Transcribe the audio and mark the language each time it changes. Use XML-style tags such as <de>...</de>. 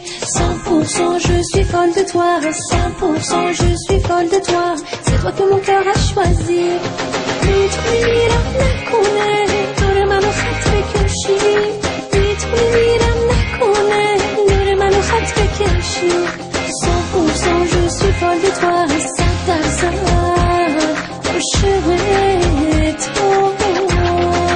<fr>100% je suis folle de toi, 100% je suis folle de toi. C'est toi que mon cœur a choisi.</fr> <fa>تو میمیرم نکنه دور منو خط بکشی. تو میمیرم نکنه دور منو خط بکشی. 100% je suis folle de toi, 100% عاشق تو.</fa>